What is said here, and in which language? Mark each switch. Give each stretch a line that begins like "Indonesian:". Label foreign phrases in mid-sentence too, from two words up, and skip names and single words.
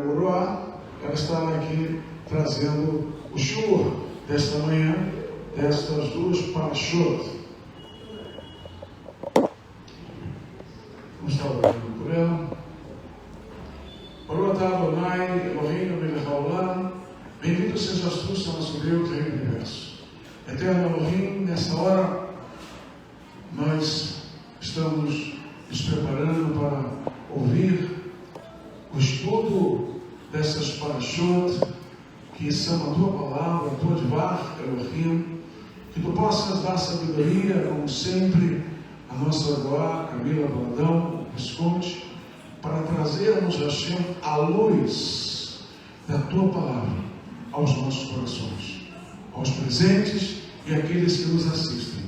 Portuguese: Araguá, ela estará aqui trazendo o shiur desta manhã, destas duas parashot. Vamos estar orando por ela.
Hebrew: ברוך אתה אדוני אלוהינו מלך העולם,
Portuguese: bendito sejas tu, Senhor nosso Deus, Rei do Universo. Eterno Elohim, nessa hora nós estamos nos preparando para ouvir o estudo dessas parashot que são a tua palavra, a tua
Hebrew: דבר אלוהים,
Portuguese: que tu possas dar sabedoria, como sempre, a nossa Araguá, Camila Baladão, Visconde, para trazermos, Hashem, a luz da tua palavra aos nossos corações, aos presentes e àqueles que nos assistem.